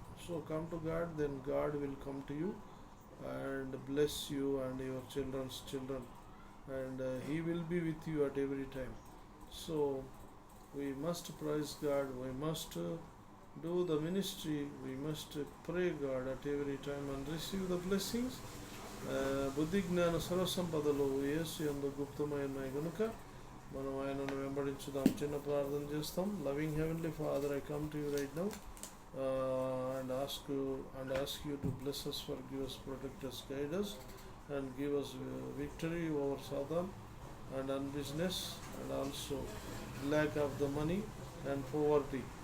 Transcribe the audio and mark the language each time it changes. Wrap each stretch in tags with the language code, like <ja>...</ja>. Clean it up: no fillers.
<en>So come to God, then God will come to you and bless you and your children's children, and He will be with you at every time. So we must praise God, we must do the ministry, we must pray God at every time and receive the blessings.</en> <te>బుద్ధి జ్ఞాన సర్వసంపదలు యేసు యందు గుప్తమైనవి గనుక మనం ఆయనను వెంబడించుదాం. చిన్న ప్రార్థన చేస్తాం.</te> <en>Loving heavenly father, I come to you right now and ask you to bless us, forgive us, protect us, guide us, and give us victory over Satan and unbusiness, and also lack of the money and poverty.</en>